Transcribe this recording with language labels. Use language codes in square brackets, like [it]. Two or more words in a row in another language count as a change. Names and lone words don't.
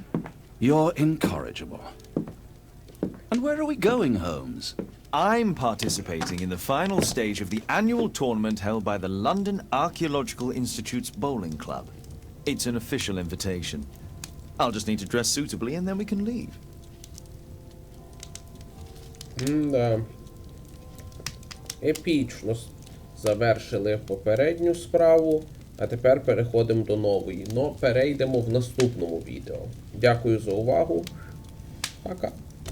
[en] You're incorrigible. And where are we going, Holmes? I'm participating in the final stage of the annual tournament held by the London Archaeological Institute's bowling club. It's an official invitation. I'll just need to dress suitably and then we can leave. [uk] Да. Епічно завершили попередню справу, а тепер переходимо до нової. Но перейдемо в наступному відео. Дякую за увагу. Пока.